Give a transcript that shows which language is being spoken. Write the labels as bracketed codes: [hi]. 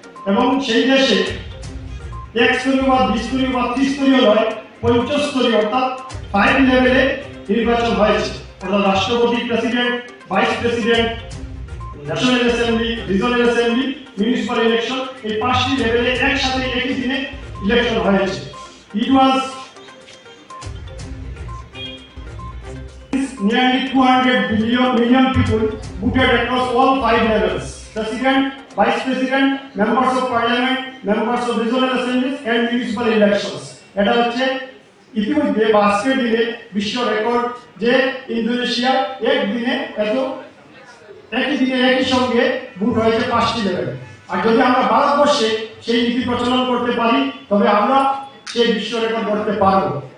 [bn] এবং সেই দেশে একস্তরীয় বা দ্বিস্তরীয় বা ত্রিস্তরীয় নয়, পঞ্চস্তরীয় অর্থাৎ 5 লেভেলে নির্বাচন হয়েছে। অর্থাৎ রাষ্ট্রপতি, president, vice president, national assembly, regional assembly, municipal election, এই 5টি লেভেলে একসাথে একই দিনে ইলেকশন হয়েছে। [en] It was nearly 200 million people voted across all 5 levels: president, vice president, members of parliament, members of regional assemblies and municipal elections. [bn] এটা হচ্ছে ইতিমধ্যে আজকের দিনে বিশ্ব রেকর্ড যে ইন্দোনেশিয়া একদিনে একই দিনে একই সঙ্গে ভোট হয়েছে 5টি লেভেলে। আর যদি আমরা ভারতবর্ষে সেই নীতি প্রচলন করতে পারি, তবে আমরা সেই বিশ্ব রেকর্ড করতে পারবো।